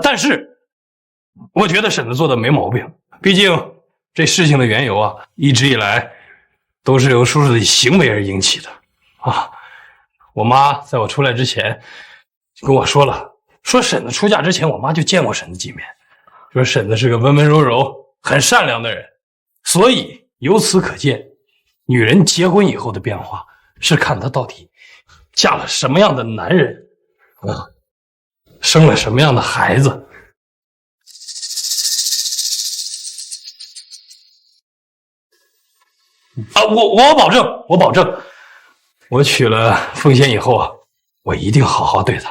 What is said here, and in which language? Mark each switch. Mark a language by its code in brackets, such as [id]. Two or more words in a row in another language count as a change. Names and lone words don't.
[zh] 但是我覺得嬸子做的沒毛病，畢竟這事情的緣由啊，一直以來都是由叔叔的行為而引起的啊。我媽在我出來之前就跟我說了，說嬸子出嫁之前，我媽就見過嬸子幾面。說嬸子是個溫溫柔柔、很善良的人，所以由此可見，女人結婚以後的變化是看她到底嫁了什麼樣的男人，生了什麼樣的孩子。啊，我保證，我娶了凤仙以后，我一定好好对她。